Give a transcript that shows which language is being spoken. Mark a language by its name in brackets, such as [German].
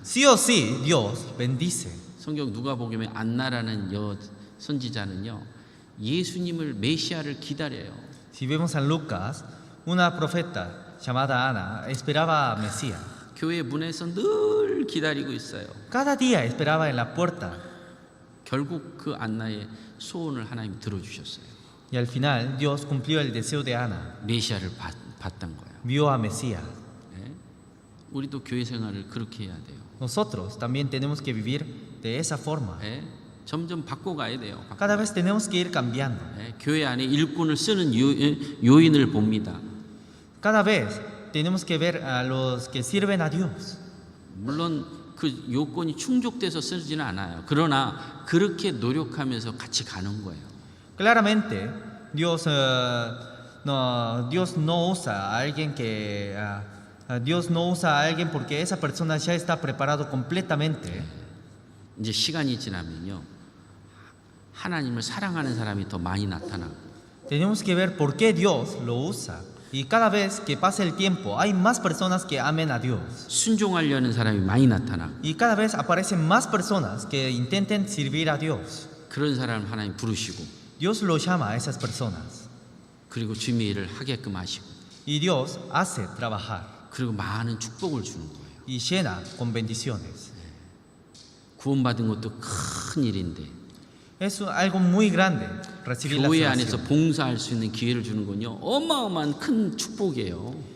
[Spanish] Sí o sí, Dios bendice. [Korean] 성경 누가복음에 안나라는 선지자는요, 예수님을 메시아를 기다려요. [Spanish] Si vemos a Lucas, una profeta llamada Ana esperaba a Mesías. [Korean] 교회 문에서 늘 기다리고 있어요. [Spanish] Cada día esperaba en la puerta [Korean] 결국 그 안나의 소원을 하나님 들어주셨어요. [Spanish] y al final Dios cumplió el deseo de Ana. [Korean] 메시아를 봤던 거예요. [Spanish] Vio a Mesías. [Korean] 예? 우리도 교회 생활을 그렇게 해야 돼요. [Spanish] Nosotros también tenemos que vivir de esa forma. [Korean] 예? 점점 바꿔가야 돼요. [Spanish] Cada vez tenemos que ir cambiando. [Korean] 예? 교회 안에 일꾼을 쓰는 요인을 봅니다. [Spanish] Cada vez tenemos que ver a los que sirven a Dios. [Korean] 물론 그 요건이 충족돼서 쓰지는 않아요. 그러나 그렇게 노력하면서 같이 가는 거예요. [Spanish] Claramente, Dios no usa a alguien que Dios no usa a alguien porque esa persona ya está preparado completamente. [Korean] 이제 시간이 지나면요, 하나님을 사랑하는 사람이 더 많이 나타나고, [Spanish] Tenemos que ver por qué Dios lo usa. Y cada vez que pasa el tiempo, hay más personas que amen a Dios. [Korean] 순종하려는 사람이 많이 나타나고, [Spanish] Y cada vez aparecen más personas que intenten servir a Dios. [Korean] 그런 사람을 하나님 부르시고, [Spanish] Dios lo llama a esas personas. [Korean] 그리고 주님의 일을 하게끔 하시고, [Spanish] Y Dios hace trabajar [Korean] 그리고 많은 축복을 주는 거예요. [Spanish] y llena con bendiciones. [Korean] 구원받은 것도 큰 일인데, [Spanish] Es algo muy grande recibir la [Korean] 교회 안에서 [Spanish] salvación. [Korean] 봉사할 수 있는 기회를 주는 건요, 어마어마한 큰 축복이에요.